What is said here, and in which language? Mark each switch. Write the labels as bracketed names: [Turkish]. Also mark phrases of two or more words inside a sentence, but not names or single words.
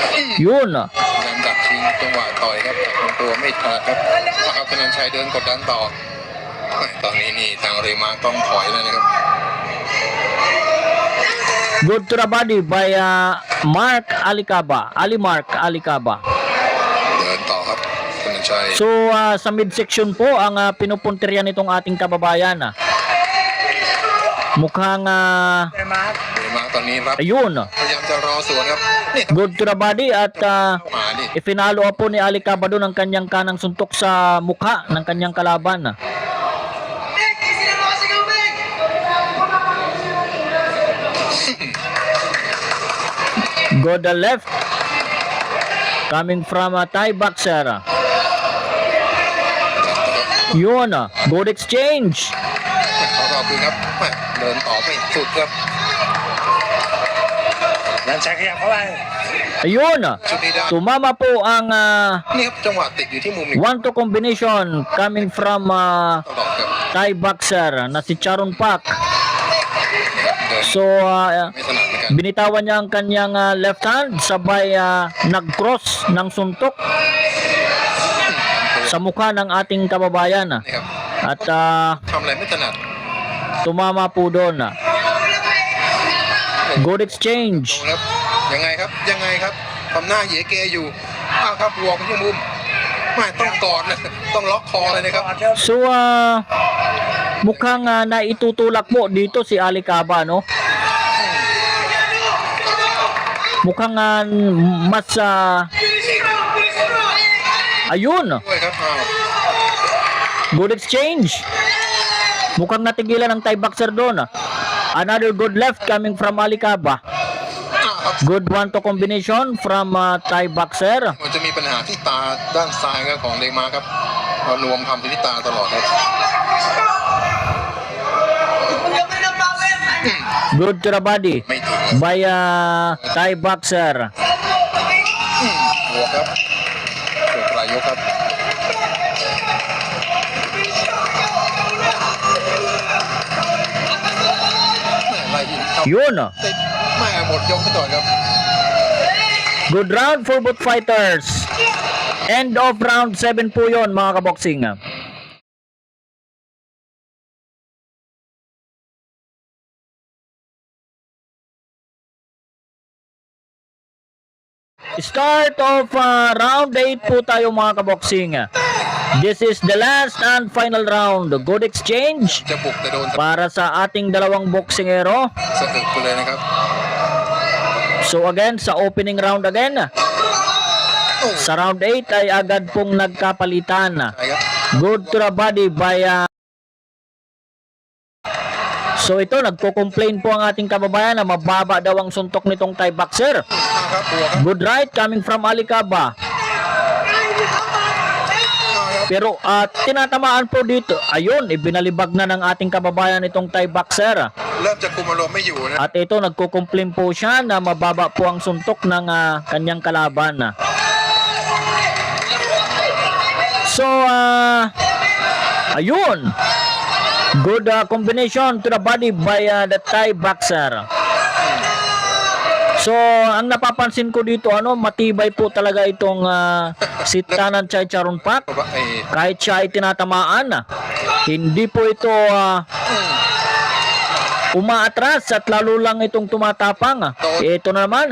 [Filipino] Yun. [Thai] ยังดักชิงจังหวะต่อยครับแต่ของตัวไม่ขาดครับนะครับธนันชัยเดินกดดันต่อตอนนี้นี่ทางเรมาต้องถอยแล้วนะครับ [English] Good to the body by Mark Alicaba. Ali Mark Alicaba. [Thai] เดินต่อครับธนันชัย [Filipino] So sa midsection po ang pinupuntiryan nitong ating kababayan. Mukhang [Thai] ไอ้มาร์ค เรมาตอนนี้รับ [Filipino] ayun. [Thai] พยายามจะรอสวนครับนี่ครับ [English] Good to the body at [Thai] เข้ามานี่ [Filipino] ifinalo po ni Alicaba doon ang kanyang kanang suntok sa mukha ng kanyang kalaban. [English] Go the left. Coming from Thai boxer. Yun. Good exchange. [Thai] เขารอคืนครับแม่เดินต่อไม่สุดครับ นันชัยขยับเข้าไป [Filipino] Ayun. [Thai] ชุดนี้ได้ [Filipino] Tumama po ang [Thai] นี่ครับจังหวะติดอยู่ที่มุมนี้ [English] 1-2 combination coming from [Thai] ตลอดครับ [English] Thai boxer [Filipino] na si Charon Pak. [Thai] เดิน [English] So, [Thai] ไม่ถนัดเหมือนกัน [Filipino] binitawan niya ang kanyang left hand, sabay nag-cross ng suntok sa mukha ng ating kababayan. [Thai] นี่ครับ [Filipino] At [Thai] ทำอะไรไม่ถนัด [Filipino] tumama po doon. Good [Thai] โด [English] exchange. [Thai] นครับยังไงครับยังไงครับทำหน้าเหยเกอยู่อ้าวครับบวกไปที่มุมไม่ต้องกอดเลยต้องล็อกคอเลยนะครับ [Filipino] So, mukhang naitutulak mo dito si Alicaba, no? Mukhang mas ayun. [Thai] ด้วยครับอ้าว [English] Good exchange. [Filipino] Mukhang natigilan ng [English] Thai boxer [Filipino] doon. [English] Another good left coming from Alicaba. [Thai] ครับ [English] Good 1-2 combination from Thai boxer. [Thai] มันจะมีปัญหาที่ตาด้านซ้ายครับของเดมาครับเรานวมทำที่ตาตลอดครับ [English] Good to the body [Thai] ไม่ถึง [English] by Thai boxer. [Thai] บวกครับเกิดปลายยกครับแม่ไล่ยิงเข้า [Filipino] Yun. [Thai] ติดแม่หมดยกไปก่อนครับ [English] Good round for both fighters. End of round 7 [Filipino] po yun mga kaboksing. [English] Start of round 8 [Filipino] po tayo mga kaboksing. [English] This is the last and final round. Good exchange [Thai] จะบุกแต่โดน [Filipino] para sa ating dalawang boksingero. [Thai] สะอึกไปเลยนะครับ [Filipino] So again, sa [English] opening round again. [Filipino] Sa round 8 ay agad pong nagkapalitan. [Thai] ใช่ครับ [English] Good to the body by [Filipino] So ito, nagko-complain po ang ating kababayan na mababa daw ang suntok nitong [English] Thai boxer. [Thai] ครับบวกครับ [English] Good right coming from Alicaba. [Filipino] Pero tinatamaan po dito. Ayun, ibinalibag na ng ating kababayan itong [English] Thai boxer. [Thai] เริ่มจะคุมอารมณ์ไม่อยู่นะ [Filipino] At ito, nagko-complain po siya na mababa po ang suntok ng kanyang kalaban. So, ayun. [English] Good combination to the body by the Thai boxer. So, [Filipino] ang napapansin ko dito, matibay po talaga itong si Tanan Chai Charon Pak. [Thai] เพราะว่าไอ้ [Filipino] Kahit siya ay tinatamaan, hindi po ito umaatras at lalo lang itong tumatapang. Ito na naman.